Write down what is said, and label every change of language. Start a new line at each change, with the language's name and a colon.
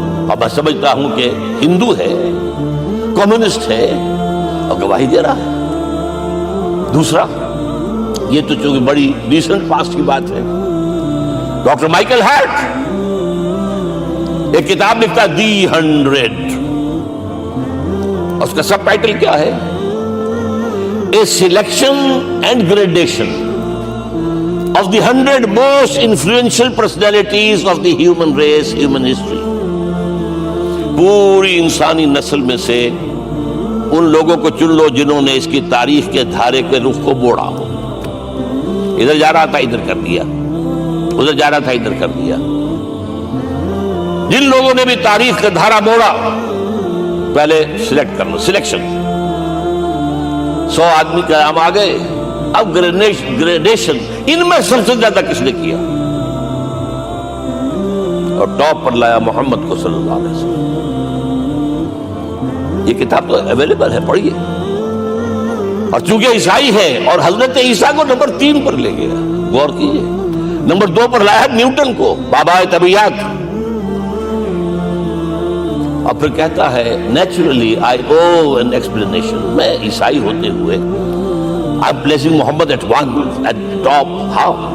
Urdu: اور میں سمجھتا ہوں کہ ہندو ہے, کمیونسٹ ہے اور گواہی دے رہا ہے. دوسرا یہ تو چونکہ بڑی ریسنٹ پاسٹ کی بات ہے, ڈاکٹر مائیکل ہارٹ ایک کتاب لکھتا ہے دی 100. اس کا سب ٹائٹل کیا ہے؟
English: A selection and gradation of the 100 most influential personalities of the human race, human history.
Urdu: پوری انسانی نسل میں سے ان لوگوں کو چن لو جنہوں نے اس کی تاریخ کے دھارے کے رخ کو موڑا ہو. ادھر جا رہا تھا ادھر کر دیا, ادھر جا رہا تھا ادھر کر دیا. جن لوگوں نے بھی تاریخ کا دھارا موڑا پہلے سلیکٹ کر لو. سلیکشن 100 آدمی کا نام آ گئے. اب گریڈیشن ان میں سب سے زیادہ کس نے کیا اور ٹاپ پر لایا محمد کو صلی اللہ علیہ وسلم. یہ کتاب تو اویلیبل ہے, پڑھیے. اور چونکہ عیسائی ہے اور حضرت عیسیٰ کو نمبر 3 پر لے گیا, غور کیجیے. نمبر 2 پر لایا نیوٹن کو, بابا طبیعت. اور پھر کہتا ہے naturally I O an explanation. میں عیسائی ہوتے ہوئے
English: I'm placing Muhammad at top. How?